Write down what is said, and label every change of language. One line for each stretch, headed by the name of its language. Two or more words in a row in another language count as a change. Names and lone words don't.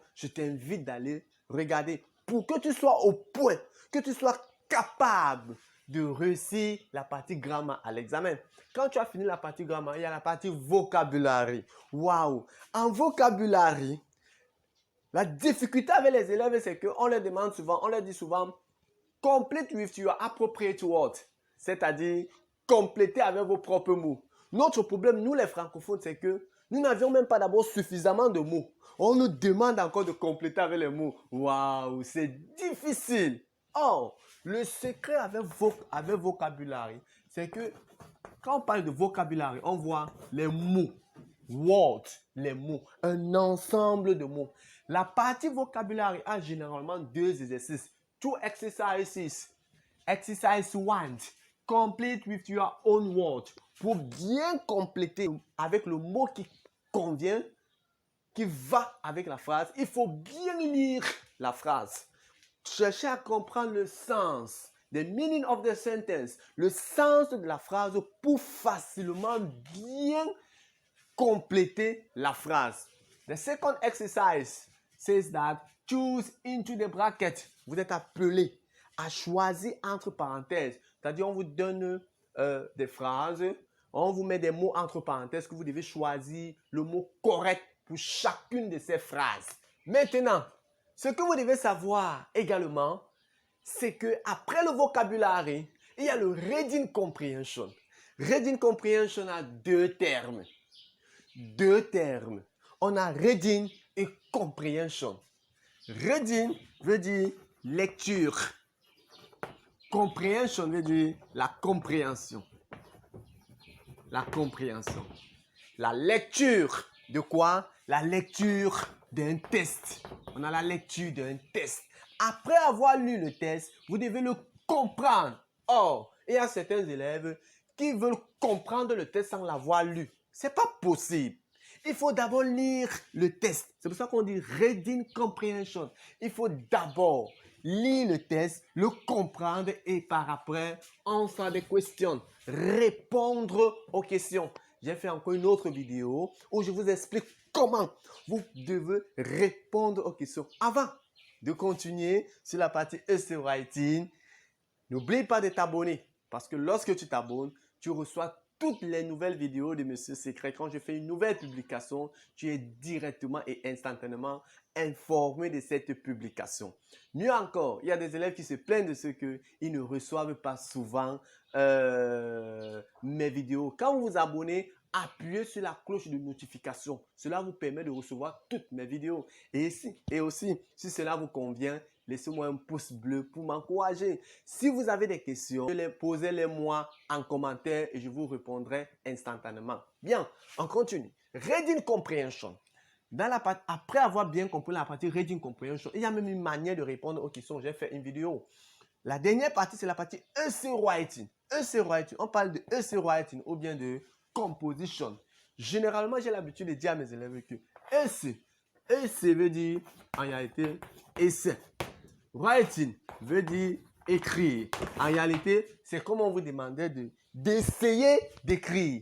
French: Je t'invite d'aller regarder pour que tu sois au point, que tu sois capable de réussir la partie grammaire à l'examen. Quand tu as fini la partie grammaire, il y a la partie vocabulaire. Waouh! En vocabulaire, la difficulté avec les élèves, c'est qu'on leur demande souvent, on leur dit souvent,
English: complete with your appropriate word.
French: C'est-à-dire, compléter avec vos propres mots. Notre problème, nous les francophones, c'est que nous n'avions même pas d'abord suffisamment de mots. On nous demande encore de compléter avec les mots. Waouh, c'est difficile. Or, le secret avec vocabulaire, c'est que quand on parle de vocabulaire, on voit les mots. Words, les mots, un ensemble de mots. La partie vocabulaire a généralement 2 exercices.
English: 2 exercises. Exercise 1. Complete with your own word.
French: Pour bien compléter avec le mot qui convient, qui va avec la phrase, il faut bien lire la phrase. Cherchez à comprendre le sens,
English: the meaning of the sentence,
French: le sens de la phrase pour facilement bien compléter la phrase.
English: The second exercise says that choose into the bracket.
French: Vous êtes appelé à choisir entre parenthèses. C'est-à-dire, on vous donne des phrases, on vous met des mots entre parenthèses que vous devez choisir le mot correct pour chacune de ces phrases. Maintenant, ce que vous devez savoir également, c'est qu'après le vocabulaire, il y a le
English: reading comprehension. Reading comprehension
French: a 2 termes. deux termes. On a reading et comprehension. Reading veut dire lecture. Comprehension veut dire la compréhension. La compréhension. La lecture de quoi? La lecture d'un test. On a la lecture d'un test. Après avoir lu le test, vous devez le comprendre. Or, il y a certains élèves qui veulent comprendre le test sans l'avoir lu. Ce n'est pas possible. Il faut d'abord lire le test. C'est pour ça qu'on dit
English: reading comprehension.
French: Il faut d'abord lire le test, le comprendre et par après, on fait des questions. Répondre aux questions. J'ai fait encore une autre vidéo où je vous explique comment vous devez répondre aux questions. Avant de continuer sur la partie
English: essay writing,
French: n'oublie pas de t'abonner parce que lorsque tu t'abonnes, tu reçois toutes les nouvelles vidéos de Monsieur Secret. Quand je fais une nouvelle publication, tu es directement et instantanément informé de cette publication. Mieux encore, il y a des élèves qui se plaignent de ce qu'ils ne reçoivent pas souvent mes vidéos. Quand vous vous abonnez, appuyez sur la cloche de notification. Cela vous permet de recevoir toutes mes vidéos. Et aussi, si cela vous convient, laissez-moi un pouce bleu pour m'encourager. Si vous avez des questions, posez-les-moi en commentaire et je vous répondrai instantanément. Bien, on continue.
English: Reading comprehension.
French: Après avoir bien compris la partie
English: reading comprehension,
French: il y a même une manière de répondre aux questions. J'ai fait une vidéo. La dernière partie, c'est la partie essay writing.
English: Essay writing,
French: on parle de
English: essay writing
French: ou bien de composition. Généralement, j'ai l'habitude de dire à mes élèves que essay veut dire en réalité essai. Writing veut dire écrire. En réalité, c'est comme on vous demandait d'essayer d'écrire.